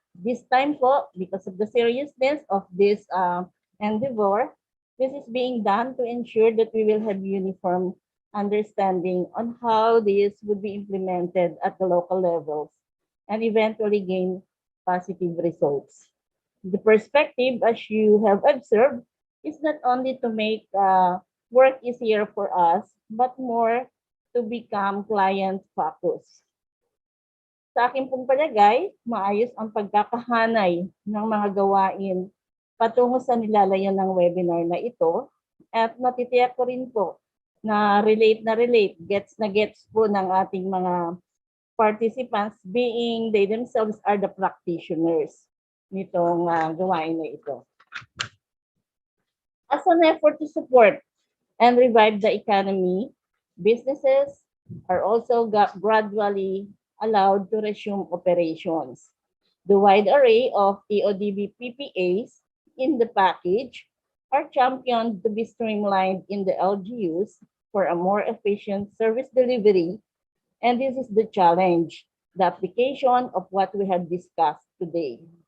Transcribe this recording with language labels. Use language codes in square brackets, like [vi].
[en] This time po, because of the seriousness of this endeavor, this is being done to ensure that we will have uniform understanding on how this would be implemented at the local levels and eventually gain positive results. The perspective, as you have observed, is not only to make work easier for us, but more to become client-focused. [tl] Sa akin pong palagay, maayos ang pagkakahanay ng mga gawain patungo sa nilalayan ng webinar na ito at matitiyak ko rin po na relate, gets na gets po ng ating mga participants being they themselves are the practitioners nitong gawain na ito. [en] As an effort to support and revive the economy, businesses are also gradually allowed to resume operations. The wide array of EODB PPAs in the package are championed to be streamlined in the LGUs for a more efficient service delivery, and this is the challenge, the application of what we have discussed today.